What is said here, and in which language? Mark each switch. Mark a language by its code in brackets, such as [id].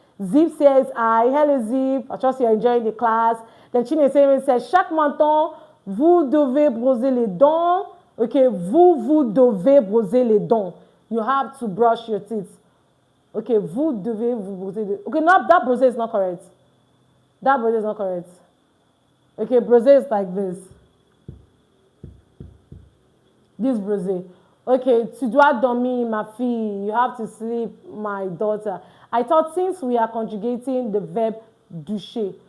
[en] Zip says, hello Zip, I trust you're enjoying the class. Then Chinechero says, [fr] chaque matin, vous devez brosser les dents. Okay, vous devez brosser les dents. [en] You have to brush your teeth. [fr] Okay, vous devez vous brosser les dents. [en] Okay, no, that brosser is not correct. That brosser is not correct. Okay, brosser is like this. This brosser. Okay, [fr] tu dois dormir, ma fille. [en] You have to sleep, my daughter. I thought since we are conjugating the verb doucher.